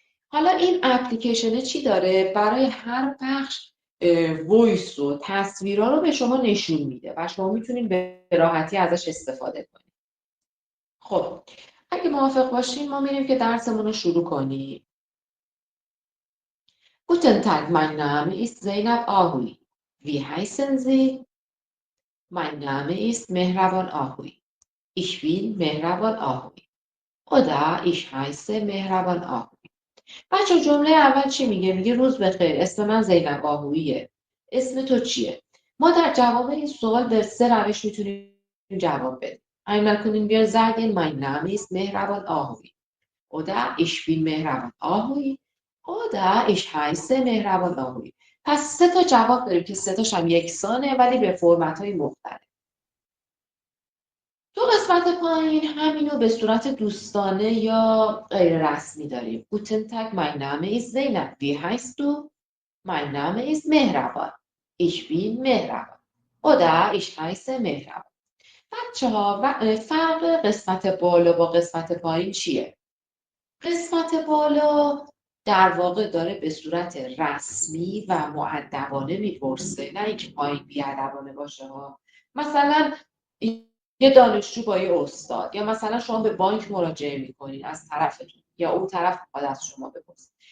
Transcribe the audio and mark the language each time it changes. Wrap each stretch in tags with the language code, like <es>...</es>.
<fa>حالا این اپلیکیشن چی داره؟ برای هر بخش وایس و تصویرها رو به شما نشون میده و شما میتونید به راحتی ازش استفاده کنید. خب اگه موافق باشین ما میریم که درسمون رو شروع کنیم.</fa> <de>Guten Tag, mein Name ist Zeynep Ahui. Wie heißen Sie? Mein Name ist Mehraban Ahui. Ich bin Mehraban Ahui. Oder ich heiße Mehraban Ahui.</de> <fa>بچه جمله اول چی میگه؟ میگه روز بخیر، اسم من زینب آهوییه. اسم تو چیه؟ ما در جواب این سوال به 3 روش میتونیم جواب بدیم.</fa> <de>Einmal können wir sagen, mein Name ist Mehraban Ahui. Oder ich bin Mehraban Ahui. Oder ich heiße Mehraban Ahui.</de> <fa>پس 3 تا جواب داریم که 3 تاش هم یکسانه ولی به فرمت‌های مختلف. تو قسمت پایین همینو به صورت دوستانه یا غیر رسمی داریم.</fa> <de>Guten Tag, mein Name ist Zeynep. Wie heißt du? Mein Name ist Mehraban. Ich bin Mehraban. Oder ich heiße Mehraban.</de> <fa>بچه‌ها فرق قسمت بالا با قسمت پایین چیه؟ قسمت بالا در واقع داره به صورت رسمی و مؤدبانه میپرسه، نه اینکه پایین بی‌ادبانه باشه ها. مثلا یه دانشجو با یه استاد یا مثلا شما به بانک مراجعه میکنید از طرفتون یا اون طرف میخواد از شما بپرسه.</fa>